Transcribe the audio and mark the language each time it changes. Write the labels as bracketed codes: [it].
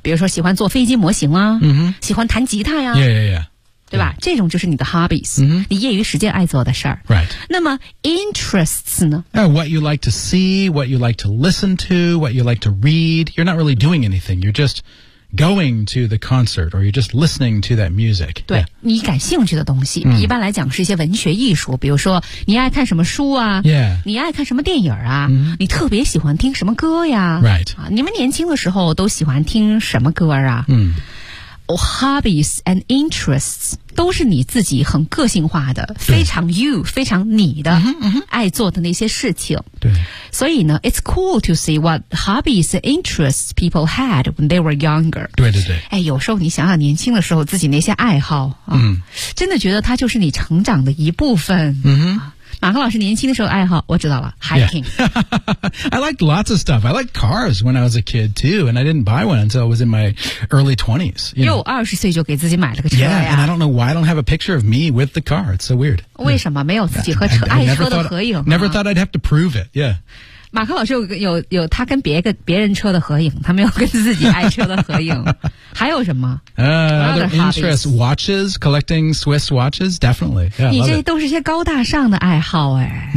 [zh] 比如说喜欢做飞机模型啊、 mm-hmm. 喜欢弹吉他呀、 [en] 啊、Yeah, yeah, yeah [zh] 对吧、yeah. 这种就是你的 hobbies、 mm-hmm. 你业余时间爱做的事儿 [en] Right [zh] 那么 interests 呢 [en] What you like to see, what you like to listen to, what you like to read You're not really doing anything, you're justgoing to the concert or you're just listening to that music [zh] 对、yeah. 你感兴趣的东西、mm. 一般来讲是一些文学艺术比如说你爱看什么书啊、 [en] yeah. [zh] 你爱看什么电影啊、 mm. 你特别喜欢听什么歌呀 [en] Right、 [zh] 啊、你们年轻的时候都喜欢听什么歌啊、 mm. oh, Hobbies and interests 都是你自己很个性化的非常 you 非常你的、 mm-hmm, mm-hmm. 爱做的那些事情对所以呢 [en] ,it's cool to see what hobbies and interests people had when they were younger. [zh] 对对对。哎有时候你想想年轻的时候自己那些爱好、啊嗯、真的觉得它就是你成长的一部分。嗯马克老师年轻的时候爱好，我知道了 ，hiking.、 [en] Yeah. I liked lots of stuff. I liked cars when I was a kid too, and I didn't buy one until I was in my early 20s. [zh] 又二十岁就给自己买了个车呀 [en] Yeah, and I don't know why I don't have a picture of me with the car. It's so weird. [zh] 为什么没有自己和车 爱车的合影 [en] Never thought I'd have to prove it. Yeah. [zh] 马克老师有他跟别人车的合影，他没有跟自己爱车的合影。还有什么？ [en] Other interests, watches, collecting Swiss watches, definitely. Yeah, [zh] 你这都是些高大上的爱好哎。